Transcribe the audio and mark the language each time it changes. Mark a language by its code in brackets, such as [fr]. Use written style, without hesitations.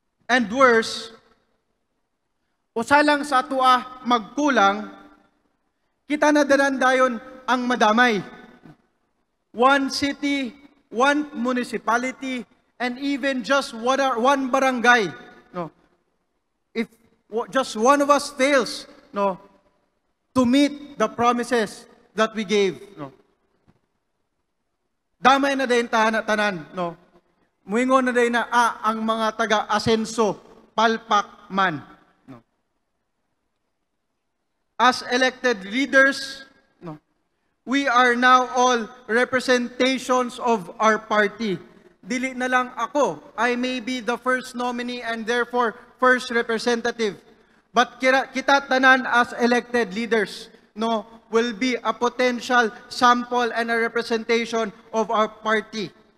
[ceb] And worse, usalang sa ato magkulang, kita na dayon ang madamay. [en] One city, one municipality, and even just one barangay. If just one of us fails to meet the promises that we gave, [ceb] damay na din tanan. Muingon na din na ang mga taga-asenso, palpak man. [en] As elected leaders, we are now all representations of our party. [ceb] Dili na lang ako. [en] I may be the first nominee and therefore first representative. But kita tanan as elected leaders, will be a potential sample and a representation of our party.